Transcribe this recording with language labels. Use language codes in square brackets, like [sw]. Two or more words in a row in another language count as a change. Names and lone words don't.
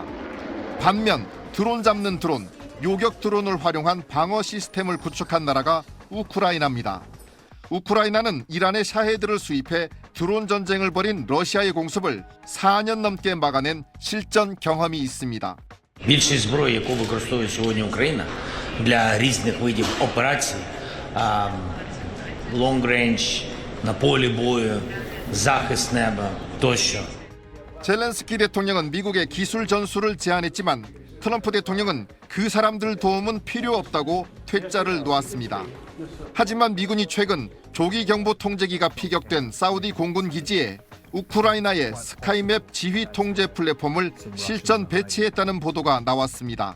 [ko] 반면 드론 잡는 드론, 요격 드론을 활용한 방어 시스템을 구축한 나라가 우크라이나입니다. 우크라이나는 이란의 샤헤드를 수입해 드론 전쟁을 벌인 러시아의 공습을 4년 넘게 막아낸 실전 경험이 있습니다. [uk] Більшість зброї, яку використовує сьогодні Україна для різних видів операцій, [en] long range, [uk] на полі бою, захист неба тощо. [ko] 젤렌스키 대통령은 미국의 기술 전수를 제안했지만 트럼프 대통령은 그 사람들 도움은 필요 없다고 퇴짜를 놓았습니다. 하지만 미군이 최근 조기 경보 통제기가 피격된 사우디 공군 기지에 우크라이나의 스카이맵 지휘 통제 플랫폼을 실전 배치했다는 보도가 나왔습니다.